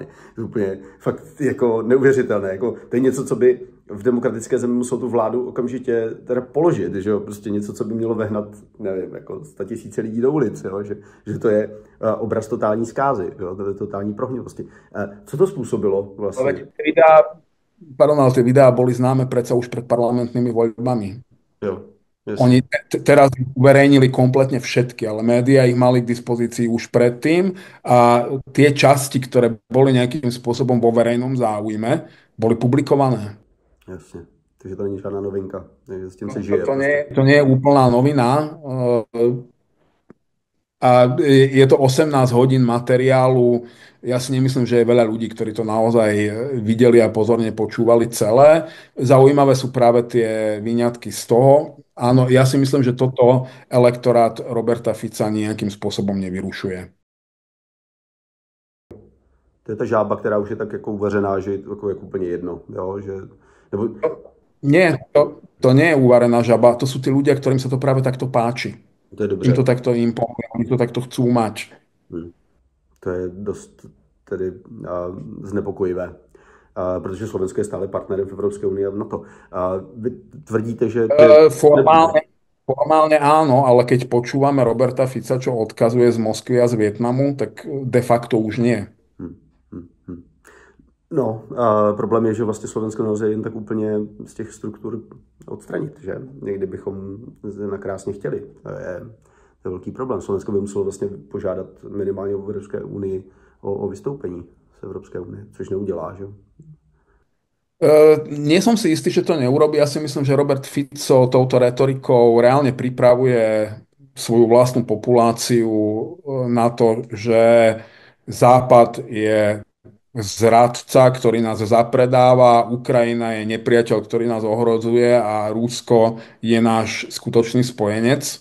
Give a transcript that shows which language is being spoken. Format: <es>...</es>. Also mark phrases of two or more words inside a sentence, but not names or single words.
<cs>To je úplně fakt jako neuvěřitelné. Jako, to je něco, co by v demokratické zemi muselo tu vládu okamžitě teda položit, že jo? Prostě něco, co by mělo vehnat, nevím, jako 100 000 lidí do ulic, jo? Že to je obraz totální zkázy, jo? To je totální prohnivosti. Co to způsobilo vlastně?</cs> <sk>Ale tie videá boli známe predsa už pred parlamentnými voľbami.</sk> <cs>Jo,</cs> <sk>Oni teraz uverejnili kompletne všetky, ale médiá ich mali k dispozícii už predtým a tie časti, ktoré boli nejakým spôsobom vo verejnom záujme, boli publikované.</sk> <cs>Jasne. Takže to není žádná novinka. S tím se žije.</cs> <sk>To nie je úplná novina. A je to 18 hodín materiálu. Ja si nemyslím, že je veľa ľudí, ktorí to naozaj videli a pozorne počúvali celé. Zaujímavé sú práve tie výňatky z toho. Áno, ja si myslím, že toto elektorát Roberta Fica nejakým spôsobom nevyrušuje.</sk> <cs>To je ta žába, která už je tak jako uvařená, že je jako úplně jedno. Jo? Nebo...</cs> <sk>Nie, to nie je uvarená žaba. To sú tí ľudia, ktorým sa to práve takto páči.</sk> <cs>To je dobře.</cs> <sk>Im to takto imponuje, oni to takto chcú mať.</sk> <cs>To je dost tedy znepokojivé, protože Slovensko je stále partnerem v Evropské unii a v NATO. Vy tvrdíte, že...</cs> <sk>Formálne áno, ale keď počúvame Roberta Fica, čo odkazuje z Moskvy a z Vietnamu, tak de facto už nie.</sk> <cs>No, problém je, že vlastně Slovensko nelze jen tak úplně z těch struktur odstranit, že? Někdy bychom nakrásně chtěli. To je velký problém. Slovensko by muselo vlastně požádat minimálně v Evropské unii o vystoupení z Evropské unie, což neudělá, že?</cs> <sk>Nie som si istý, že to neurobí. Ja si myslím, že Robert Fico touto retorikou reálne pripravuje svoju vlastnú populáciu na to, že Západ je zradca, ktorý nás zapredáva, Ukrajina je nepriateľ, ktorý nás ohrozuje a Rusko je náš skutočný spojenec.</sk>